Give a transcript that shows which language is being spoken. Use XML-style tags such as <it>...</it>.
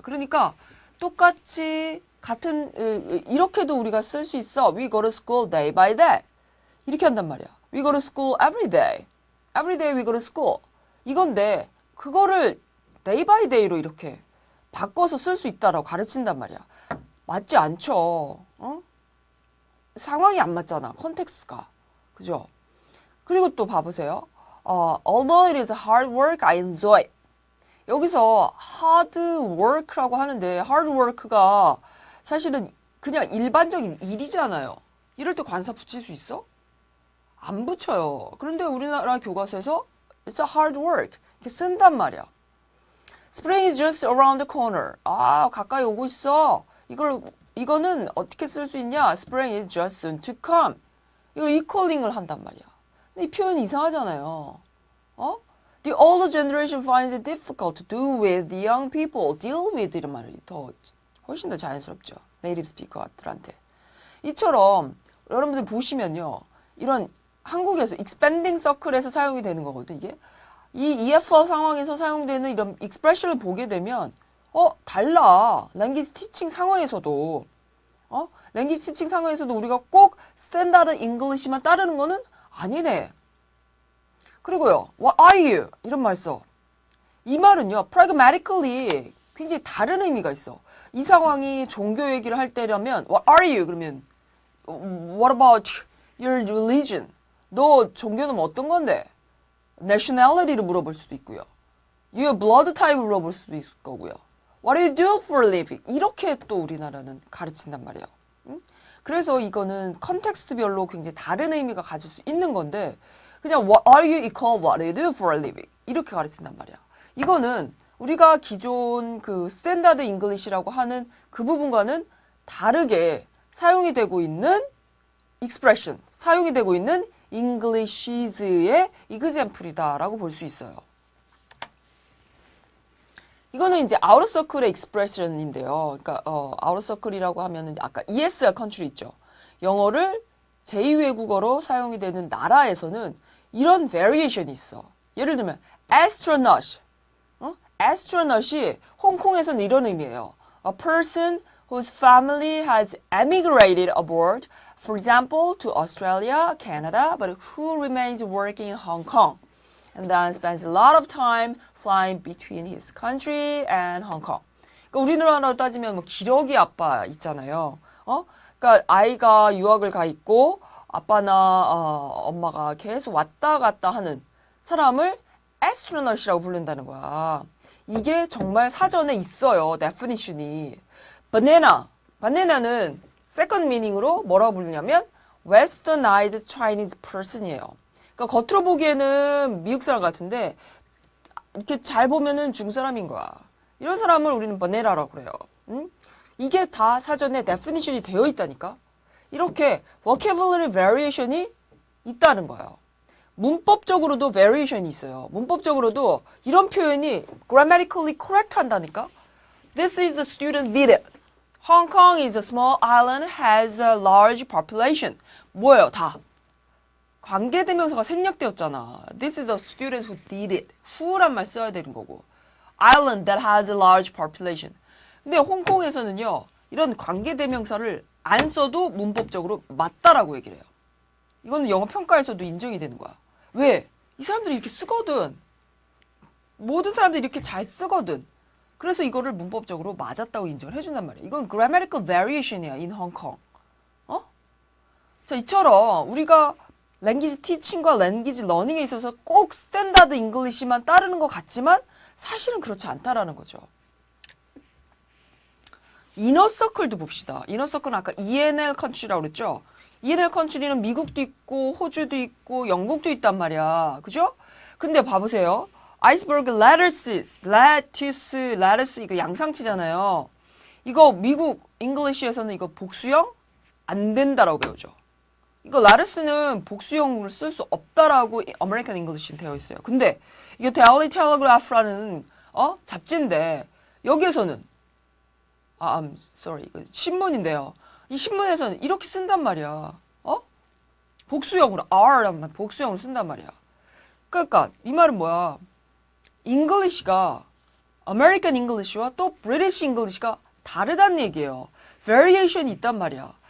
<ko>그러니까 똑같이 같은, 이렇게도 우리가 쓸 수 있어.</ko> <en>We go to school day by day.</en> <ko>이렇게 한단 말이야.</ko> <en>We go to school every day. Every day we go to school.</en> <ko>이건데, 그거를</ko> <en>day by day</en> <ko>로 이렇게 바꿔서 쓸 수 있다라고 가르친단 말이야. 맞지 않죠. 어? 상황이 안 맞잖아. 컨텍스트가. 그죠? 그리고 또 봐보세요.</ko> <en>Although it is hard work, I enjoy.</en> <ko>여기서 hard work라고 하는데 hard work가 사실은 그냥 일반적인 일이잖아요. 이럴 때 관사 붙일 수 있어? 안 붙여요. 그런데 우리나라 교과서에서</ko> <en>it's a hard work</en> <ko>이렇게 쓴단 말이야.</ko> <en>Spring is just around the corner.</en> <ko>가까이 오고 있어. 이거는 어떻게 쓸 수 있냐?</ko> <en>Spring is just soon to come.</en> <ko>이걸 equaling을 한단 말이야. 근데 이 표현이 이상하잖아요.</ko> <en>The older generation finds it difficult to do with the young people.</en> <ko>Deal with 이런 말이 훨씬 더 자연스럽죠. 네이티브 스피커들한테. 이처럼 여러분들 보시면요. 이런 한국에서 expanding circle에서 사용이 되는 거거든, 이게. 이 EFR 상황에서 사용되는 이런 expression을 보게 되면 달라. 랭귀지 티칭 상황에서도 랭귀지 티칭 상황에서도 우리가 꼭 스탠다드 잉글리시만 따르는 거는 아니네. 그리고요.</ko> <en>What are you?</en> <ko>이런 말 써. 이 말은요. pragmatically 굉장히 다른 의미가 있어. 이 상황이 종교 얘기를 할 때라면</ko> <en>What are you?</en> <ko>그러면</ko> <en>What about your religion?</en> <ko>너 종교는 어떤 건데? nationality를 물어볼 수도 있고요.</ko> <en>your blood type</en> <ko>를 물어볼 수도 있을 거고요.</ko> <en>What do you do for a living?</en> <ko>이렇게 또 우리나라는 가르친단 말이에요. 응? 그래서 이거는 컨텍스트별로 굉장히 다른 의미가 가질 수 있는 건데 그냥</ko> <en>What are you equal What do you do for a living?</en> <ko>이렇게 가르친단 말이야. 이거는 우리가 기존 그 스탠다드 잉글리시라고 하는 그 부분과는 다르게 사용이 되고 있는 expression, 사용이 되고 있는 Englishes의 example이다라고 볼 수 있어요. 이거는 이제 out of circle의 expression인데요. 그러니까 out of circle이라고 하면은 아까 ESR 컨트리 있죠. 영어를 제2외국어로 사용이 되는 나라에서는 이런 variation이 있어. 예를 들면 astronaut, astronaut이 홍콩에서는 이런 의미예요.</ko> <en>A person whose family has emigrated abroad, for example, to Australia, Canada, but who remains working in Hong Kong, and then spends a lot of time flying between his country and Hong Kong.</en> <ko>그러니까 우리나라로 따지면 뭐 기러기 아빠 있잖아요. 그러니까 아이가 유학을 가 있고 아빠나 엄마가 계속 왔다 갔다 하는 사람을 astronaut이라고 부른다는 거야. 이게 정말 사전에 있어요. definition이. bana나는 second meaning으로 뭐라고 부르냐면 westernized Chinese person이에요. 그러니까 겉으로 보기에는 미국 사람 같은데 이렇게 잘 보면은 중국 사람인 거야. 이런 사람을 우리는 bana나라고 그래요. 응? 이게 다 사전에 definition이 되어 있다니까. 이렇게 vocabulary variation이 있다는 거예요. 문법적으로도 variation이 있어요. 문법적으로도 이런 표현이</ko> <en>grammatically correct</en> <ko>한다니까.</ko> <en>This is the student did it. Hong Kong is a small island, has a large population.</en> <ko>뭐예요? 다. 관계대명사가 생략되었잖아.</ko> <en>This is the student who did it.</en> <ko>who란 말 써야 되는 거고.</ko> <en>Island that has a large population.</en> <ko>근데 홍콩에서는요. 이런 관계대명사를 안 써도 문법적으로 맞다라고 얘기를 해요. 이거는 영어 평가에서도 인정이 되는 거야. 왜? 이 사람들이 이렇게 쓰거든. 모든 사람들이 이렇게 잘 쓰거든. 그래서 이거를 문법적으로 맞았다고 인정을 해준단 말이야. 이건 grammatical variation이야,</ko> <en>in Hong Kong.</en> <ko>자, 이처럼 우리가 랭귀지 티칭과 랭귀지 러닝에 있어서 꼭 스탠다드 잉글리시만 따르는 것 같지만 사실은 그렇지 않다라는 거죠. 이너서클도 봅시다. 이너서클은 아까 ENL 컨트리라고 그랬죠? ENL 컨트리는 미국도 있고 호주도 있고 영국도 있단 말이야. 그죠? 근데 봐보세요. 아이스버그 레터스 이거 양상치잖아요. 이거 미국 잉글리시에서는 이거 복수형 안 된다라고 배우죠. 이거 레터스는 복수형으로 쓸 수 없다라고 아메리칸 잉글리시는 되어 있어요. 근데 이게 데일리 텔레그래프라는 잡지인데 여기에서는</ko> <en>I'm sorry.</en> <ko>이거 신문인데요. 이 신문에서는 이렇게 쓴단 말이야. 어? 복수형으로 R란 말 복수형으로 쓴단 말이야. 그러니까 이 말은 뭐야? English가 American English와 또 British English가 다르다는 얘기예요. Variation이 있단 말이야.</ko>